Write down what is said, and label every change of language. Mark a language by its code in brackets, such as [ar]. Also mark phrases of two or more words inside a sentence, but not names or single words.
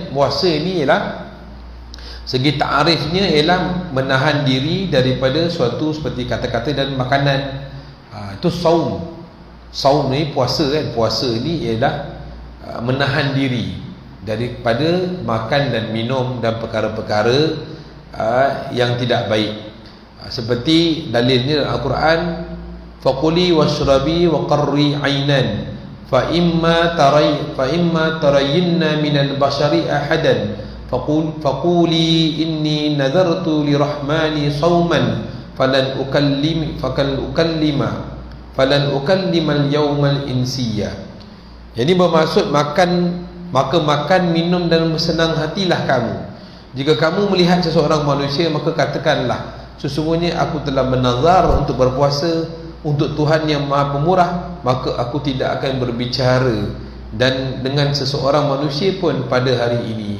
[ms] Puasa ini ialah, segi ta'arifnya ialah menahan diri daripada suatu seperti kata-kata dan makanan. Itu saum. Saum ni puasa kan. Puasa ni ialah menahan diri daripada makan dan minum dan perkara-perkara yang tidak baik. Seperti dalilnya dalam Al-Quran, [ar] فكلي واشربي وقري عينا فإما ترين من البشر أحدا فقولي إني نذرت للرحمن صوما فلن أكلم فلن أكلم اليوم إنسيا. [ms] Jadi bermaksud makan, minum dan bersenang hatilah kamu. Jika kamu melihat seseorang manusia, maka katakanlah, sesungguhnya aku telah menazar untuk berpuasa untuk Tuhan yang Maha Pemurah, maka aku tidak akan berbicara dan dengan seseorang manusia pun pada hari ini.